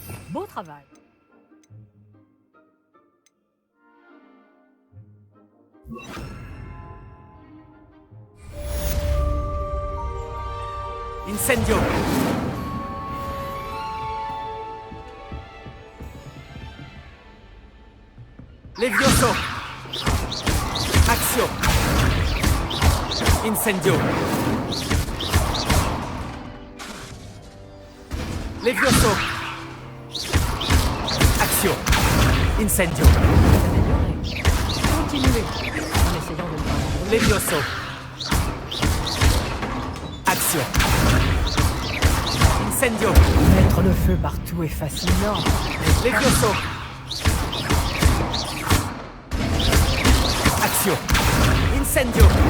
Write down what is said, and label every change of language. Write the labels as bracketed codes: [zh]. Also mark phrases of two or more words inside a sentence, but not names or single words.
[fr] Beau travail. Incendio! Levioso! Axio! Incendio! Levioso! Axio! Incendio! Continuez en essayant de ne pas brûler. Levioso! Axio! Incendio! Mettre le feu partout est fascinant. Levioso! Axio! Incendio!